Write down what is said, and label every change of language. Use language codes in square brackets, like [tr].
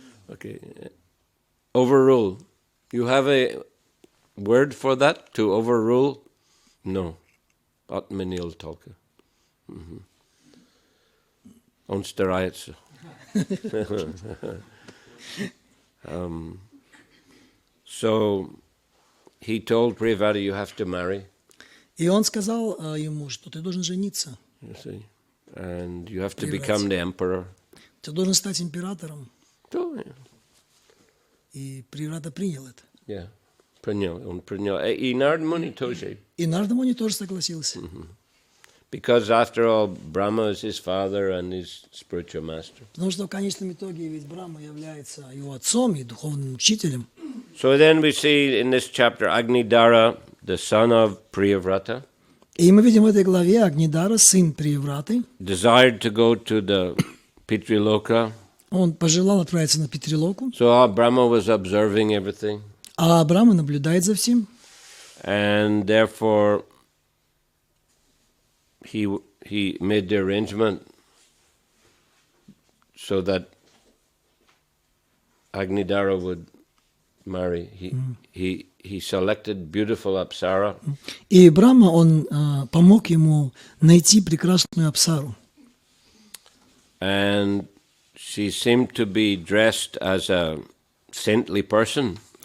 [en] Okay. Overrule. You have a word for that? To overrule? No. [ru] Отменил только. Он старается. [en] So he told Priyavrata, you have to marry. [ru] И он сказал ему, что ты должен жениться. [en] You see? And you have to become the emperor. [ru] Ты должен стать императором. [en] So, [ru] И Приврата принял это. yeah. Он принял. И Нарада Муни тоже. И Нарада Муни тоже согласился. [en] Because after all, Brahma is his father and his spiritual master. [ru] Потому что в конечном итоге ведь Брахма является его отцом и духовным учителем. [en] So then we see in this chapter Agnidara, the son of Priyavrata, [ru] И мы видим в этой главе Агнидара, сын Приявраты. [en] desired to go to the Pitriloka. [ru] Он пожелал отправиться на Питрилоку. [en] So Brahma was observing everything. [ru] А Брахма наблюдает за всем. [en] And therefore, he made the arrangement so that Agnidara would marry. He selected beautiful Apsara. [ru] И Брахма, он помог ему найти прекрасную Апсару. [en] And she seemed to be dressed as a saintly person.